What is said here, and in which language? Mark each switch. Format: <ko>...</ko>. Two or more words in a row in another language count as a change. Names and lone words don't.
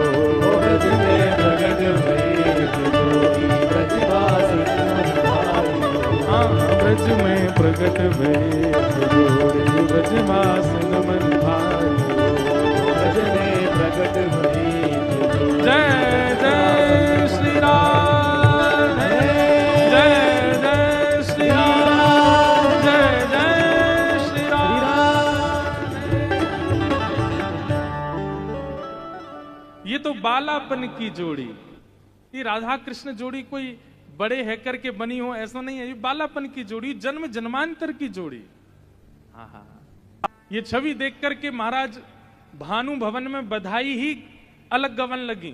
<hi>ब्रज में प्रगट भई एक जोड़ी, ब्रजवासिन मन भाई। हाँ ब्रज में प्रकट भई एक जोड़ी, ब्रजवासन मन भाई हो, ब्रज में प्रगट भई एक जोड़ी। जय जय श्री राम, जय जय श्री राम, जय जय श्री राम। ये तो बालापन की जोड़ी, ये राधा कृष्ण जोड़ी कोई बड़े है करके बनी हो ऐसा नहीं है, ये बालापन की जोड़ी, जन्म जन्मांतर की जोड़ी। हाँ, ये छवि देख करके महाराज भानु भवन में बधाई ही अलग गवन लगी।</hi>